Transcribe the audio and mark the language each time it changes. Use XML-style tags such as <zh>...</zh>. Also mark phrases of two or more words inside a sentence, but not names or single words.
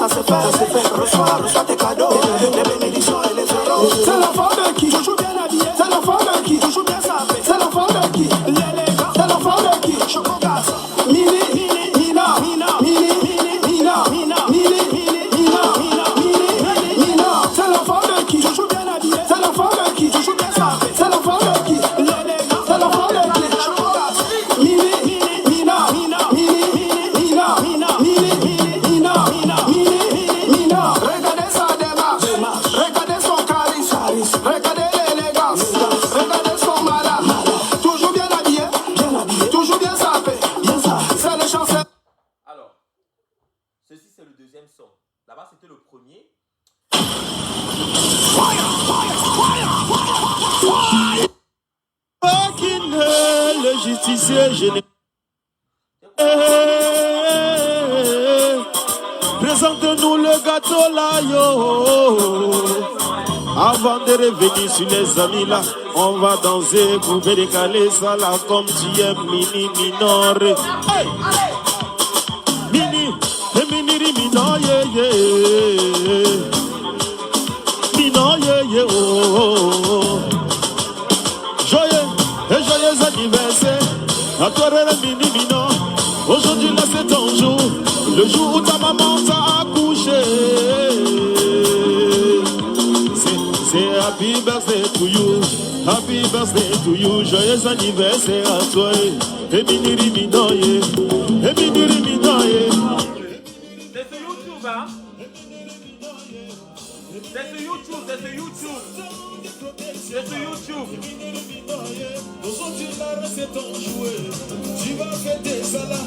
<fr>reçois tes cadeaux, les bénédictions et les euros. C'est la femme de qui? Toujours bien habillé. C'est la femme de qui? Toujours bien sapé. C'est la femme de qui? L'élégant. C'est la femme de qui? Chocolat. Mini, Mina, Mina, Mini, Mina, Mina, Mini, Mina, Mina, Mini, Mina. C'est la femme de qui? Toujours bien habillé. C'est la femme de qui? Toujours bien sapé. C'est la femme de qui? L'élégant. C'est la femme de qui? Chocolat. Mini, Mina, Mina, Mini, Mina, Mina, Mini, Mina, Mina, Mini, Mina. Regardez sa démarche, regardez son charisme, regardez l'élégance, regardez son malade, toujours bien habillé, toujours bien sapé, c'est le chancel. Alors, ceci c'est le deuxième son. Là-bas c'était le premier. Le justicier général. Présente-nous le gâteau là, yo. Avant de revenir sur les amis là, on va danser, couper, décaler ça là comme tu aimes, mini, minore. Hey! Mini, mini, minore, yeah, yeah. Minore, yeah, yeah, oh. Joyeux anniversaire à toi, mini, minore. Aujourd'hui là c'est ton jour, le jour où ta maman t'a accouché.</fr> <en>C'est happy birthday to you, happy birthday to you,</en> <fr>joyeux anniversaire à toi. Et miniri minoye, et miniri minoye. C'est sur YouTube, hein? C'est sur YouTube, c'est sur YouTube. C'est sur YouTube. Aujourd'hui là c'est ton jouet, tu vas fêter ça là.</fr>